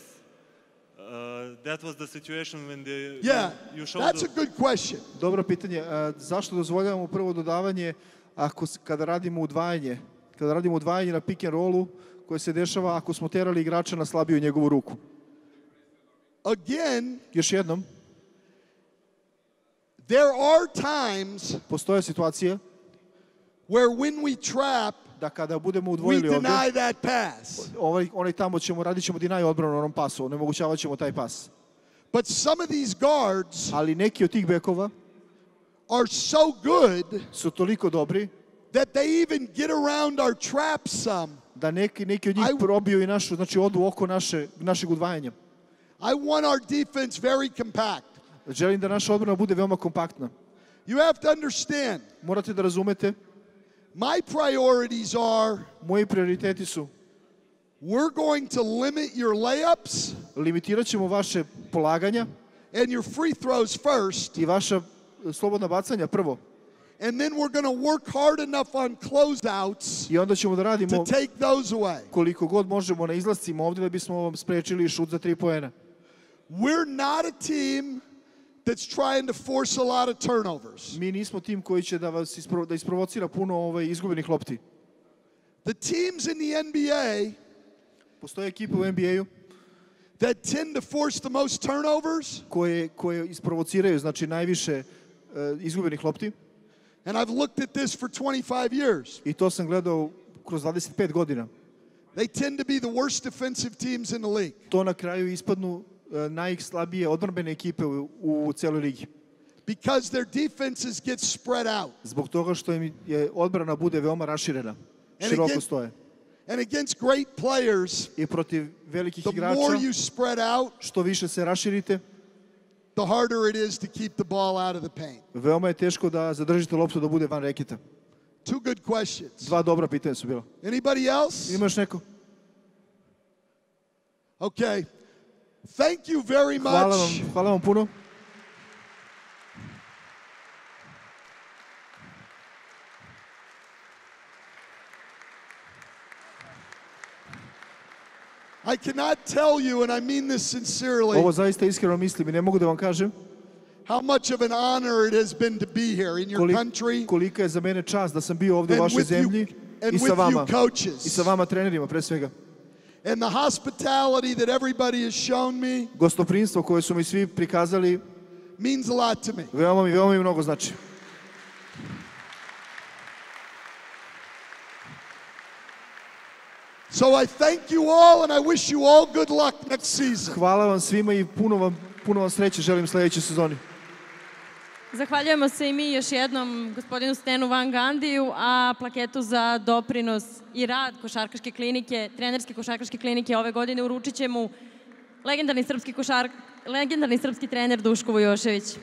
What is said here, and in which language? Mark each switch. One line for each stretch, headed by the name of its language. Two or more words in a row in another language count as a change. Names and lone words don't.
English: That was the situation when you showed that's a good question.
Serbian: Dobro pitanje. Zašto dozvoljavamo prvo dodavanje kada radimo udvajanje? Kada radimo udvajanje na
English: pick and rollu
Serbian: koje se dešava ako smo terali igrača na slabiju njegovu ruku.
English: Again,
Serbian: još jednom,
English: there are times
Serbian: postoje situacije
English: where when we trap,
Serbian: da kada budemo
English: we
Serbian: udvojili ovde,
English: deny that pass.
Serbian: onaj tamo radit ćemo deny odbranu na onom pasu, onemogućavat ćemo taj pas.
English: But some of these guards
Serbian: Ali neki od tih bekova
English: are so good
Serbian: su toliko dobri
English: that they even get around our trap some.
Serbian: da neki od njih probiju i našu, znači odu oko našeg udvajanja.
English: I want our defense very compact.
Serbian: Želim da naša odbrana bude veoma kompaktna.
English: You have to understand.
Serbian: Morate da razumete.
English: My priorities are,
Serbian: moji prioriteti su,
English: we're going to limit your layups,
Serbian: limitirat ćemo vaše polaganja
English: and your free throws first,
Serbian: i vaša slobodna bacanja prvo.
English: And then we're going to work hard enough on closeouts
Serbian: I onda ćemo da radimo
English: to take those away.
Serbian: Koliko god možemo na izlascima ovdje da bismo vam sprečili šut za 3 poena.
English: We're not a team that's trying to force a lot of turnovers.
Serbian: Mi nismo tim koji će da isprovocira puno izgubljenih lopti.
English: The teams in the NBA
Serbian: postoje ekipe u NBA-u
English: that tend to force the most turnovers
Serbian: koje isprovociraju znači najviše izgubljenih lopti.
English: And I've looked at this for 25 years.
Serbian: I to sam gledao kroz 25 godina.
English: They tend to be the worst defensive teams in the league.
Serbian: To na kraju ispadnu najslabije odbrambene ekipe u celoj ligi.
English: Because their defenses get spread out.
Serbian: Zbog toga što im je odbrana bude veoma raširena. Široko stoje.
English: And against great players,
Serbian: I protiv velikih igrača,
English: the more you spread out,
Serbian: što više se raširite,
English: the harder it is to keep the ball out of the paint.
Serbian: Veoma je teško da zadržite loptu da bude van reketa.
English: Two good questions.
Serbian: Dva dobra pitanja su bila.
English: Anybody else?
Serbian: Imaš neko?
English: Okay. Thank you very much.
Serbian: Hvala vam puno.
English: I cannot tell you, and I mean this sincerely,
Serbian: Ovo zaista iskreno mislim i ne mogu da vam kažem
English: how much of an honor it has been to be here in your country.
Serbian: Kolika je za mene čast da sam bio ovdje u vašoj zemlji i sa vama. I sa vama trenerima pre svega.
English: And the hospitality that everybody has shown me
Serbian: gostoprimstvo koje su mi svi prikazali
English: means a lot to me.
Serbian: Veoma mi mnogo znači.
English: So I thank you all and I wish you all good luck next season.
Serbian: Hvala vam svima i puno vam sreće želim sljedećoj sezoni. Zahvaljujemo se i mi još jednom gospodinu Sтэnu Ван Гандiju, a plaketu za doprinos i rad košarkaške klinike, trenerske košarkaške klinike ove godine uručit će mu legendarni srpski trener Duško Vujošević.